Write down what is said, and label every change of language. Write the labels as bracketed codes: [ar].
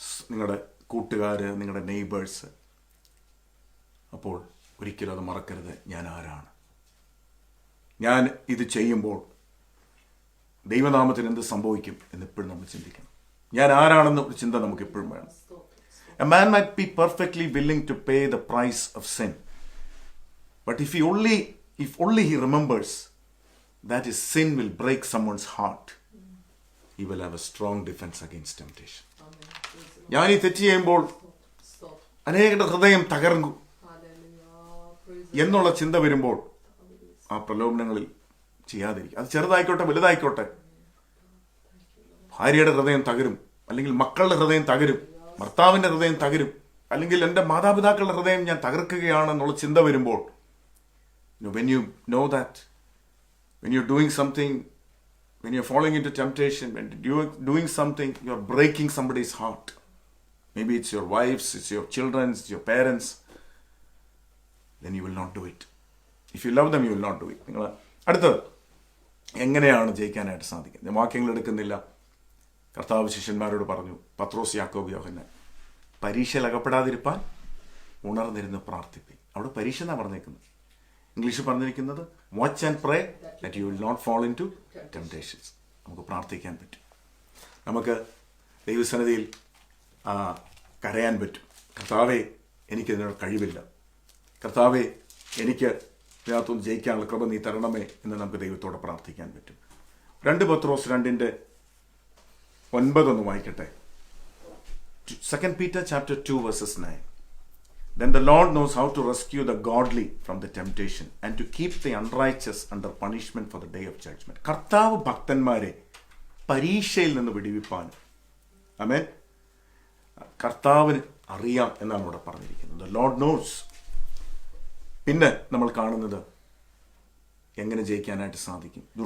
[ml] നിങ്ങളുടെ കൂട്ടുകാര്, നിങ്ങളുടെ നെയ്ബേഴ്സ്. അപ്പോൾ ഒരിക്കലും അത് മറക്കരുത്. ഞാൻ ആരാണ്? ഞാൻ ഇത് ചെയ്യുമ്പോൾ ദൈവനാമത്തിന് എന്ത് സംഭവിക്കും എന്നെപ്പോഴും നമ്മൾ ചിന്തിക്കണം. ഞാൻ ആരാണെന്ന് ഒരു ചിന്ത നമുക്ക് എപ്പോഴും വേണം. [en] A man might be perfectly willing to pay the price of sin, but if only he remembers that his sin will break someone's heart, he will have a strong defense against temptation. [ml] ഞാൻ ഈ തെറ്റ് ചെയ്യുമ്പോൾ അനേകരുടെ ഹൃദയം തകർന്നു എന്നുള്ള ചിന്ത വരുമ്പോൾ ആ പ്രലോഭനങ്ങളിൽ ചെയ്യാതിരിക്കും. അത് ചെറുതായിക്കോട്ടെ വലുതായിക്കോട്ടെ. ഭാര്യയുടെ ഹൃദയം തകരും, അല്ലെങ്കിൽ മക്കളുടെ ഹൃദയം തകരും, ഭർത്താവിന്റെ ഹൃദയം തകരും, അല്ലെങ്കിൽ എൻ്റെ മാതാപിതാക്കളുടെ ഹൃദയം ഞാൻ തകർക്കുകയാണെന്നുള്ള ചിന്ത വരുമ്പോൾ, [en] when you know that, when you're doing something, when you're falling into temptation, when you're doing something, you're breaking somebody's heart. Maybe it's your wife's, it's your children's, it's your parents. Then you will not do it. If you love them, you will not do it. [ml] നിങ്ങൾ അടുത്തത്, എങ്ങനെയാണ് ജയിക്കാനായിട്ട് സാധിക്കുന്നത്? വാക്യങ്ങൾ എടുക്കുന്നില്ല. കർത്താവ് ശിഷ്യന്മാരോട് പറഞ്ഞു, പത്രോസ്, യാക്കോബ്, യോഹന്നാൻ, പരീക്ഷയിൽ അകപ്പെടാതിരിപ്പാൻ ഉണർന്നിരുന്ന് പ്രാർത്ഥിപ്പിൻ. അവിടെ പരീക്ഷ എന്നാണ് പറഞ്ഞേക്കുന്നത്. ഇംഗ്ലീഷിൽ പറഞ്ഞിരിക്കുന്നത് [en] Watch and pray that you will not fall into temptations. [ml] നമുക്ക് പ്രാർത്ഥിക്കാൻ പറ്റും. നമുക്ക് ദൈവസന്നിധിയിൽ കരയാൻ പറ്റും. കർത്താവേ, എനിക്കിതിനോട് കഴിവില്ല. കർത്താവേ, എനിക്ക് ഇതിനകത്തൊന്ന് ജയിക്കാനുള്ള കൃപ നീ തരണമേ എന്ന് നമുക്ക് ദൈവത്തോടെ പ്രാർത്ഥിക്കാൻ പറ്റും. 2 പത്രോസ് 2:9 വായിക്കട്ടെ. [en] 2 Peter chapter 2 verses 9. Then the Lord knows how to rescue the godly from the temptation and to keep the unrighteous under punishment for the day of judgment. [ml] കർത്താവ് ഭക്തന്മാരെ പരീക്ഷയിൽ നിന്ന് വിടുവിപ്പാൻ, ആമേൻ, കർത്താവിന് അറിയാം എന്നാണ് ഇവിടെ പറഞ്ഞിരിക്കുന്നത്. [en] The Lord knows. [ml] പിന്നെ നമ്മൾ കാണുന്നത് എങ്ങനെ ജയിക്കാനായിട്ട് സാധിക്കും.